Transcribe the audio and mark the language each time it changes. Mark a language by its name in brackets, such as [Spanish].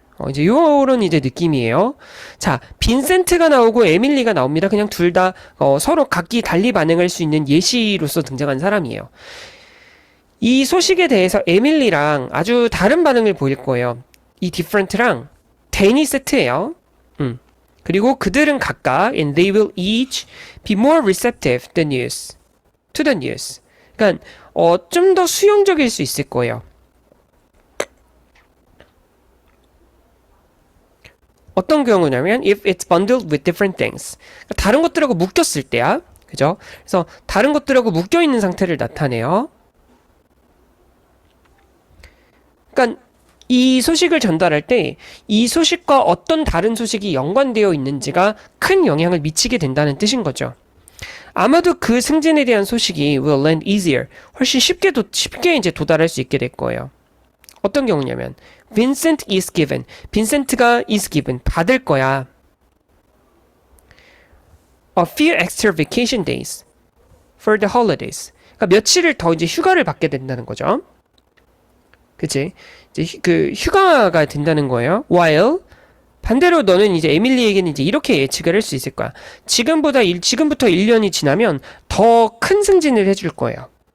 [Korean] 이제 요런 이제 느낌이에요. 자, 빈센트가 나오고 에밀리가 나옵니다. 그냥 둘 다 서로 각기 달리 반응할 수 있는 예시로서 등장한 사람이에요. 이 소식에 대해서 에밀리랑 아주 다른 반응을 보일 거예요. 이 different랑 than이 세트예요. 그리고 그들은 각각 [English] and they will each be more receptive to the news. [Korean] 그러니까 좀 더 수용적일 수 있을 거예요. 어떤 경우냐면 [English] if it's bundled with different things. [Korean] 다른 것들하고 묶였을 때야. 그죠? 그래서 다른 것들하고 묶여 있는 상태를 나타내요. 그러니까 이 소식을 전달할 때 이 소식과 어떤 다른 소식이 연관되어 있는지가 큰 영향을 미치게 된다는 뜻인 거죠. 아마도 그 승진에 대한 소식이 [English] will land easier. [Korean] 훨씬 쉽게 이제 도달할 수 있게 될 거예요. 어떤 경우냐면 [English] Vincent is given. [Korean] 빈센트가 [English] is given. [Korean] 받을 거야. [English] A few extra vacation days for the holidays. [Korean] 그러니까 며칠을 더 이제 휴가를 받게 된다는 거죠. 그치? 이제 그 휴가가 된다는 거예요. While 반대로 너는 이제 에밀리에게는 이제 이렇게 예측을 할 수 있을 거야. 지금부터 1년이 지나면 더 큰 승진을 해줄 거예요.